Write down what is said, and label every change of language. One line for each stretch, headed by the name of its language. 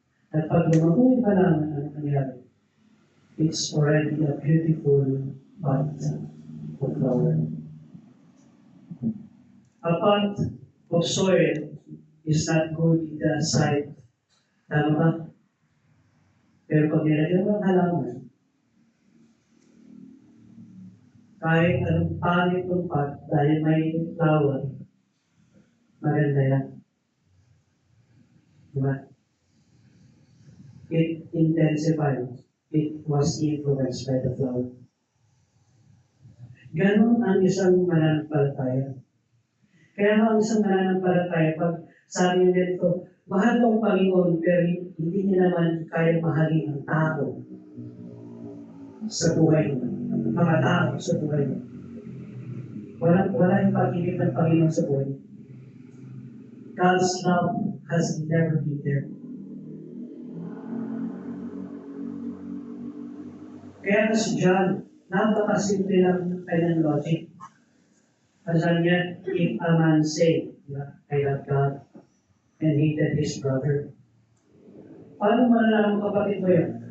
Filipino: At pag lumago yung halaman, ano nangyari?
English: It's already a beautiful pot of flower. A pot of soil is not good in the sight.
Filipino: Tama ba? Pero pag nilagyan mo ang halaman, kahit anong pangit ng pot, dahil may flower, maganda yan.
English: Diba? It intensified. It was influenced by the flower.
Filipino: Ganon ang isang mananampalataya. Kaya ang isang mananampalataya, pag sabi niya dito, mahal ko ang Panginoon, pero hindi niya naman kaya mahalin ang tao sa buhay mo. Mga tao sa buhay mo. Wala yung pag-ibig ng Panginoon sa buhay.
English: God's love has never been there.
Filipino: Kaya si John, napakasimple lang ng kanyang logic. Kasi niya,
English: if a man say, I love God, and hated his brother,
Filipino: paano malalaman kapatid mo yan?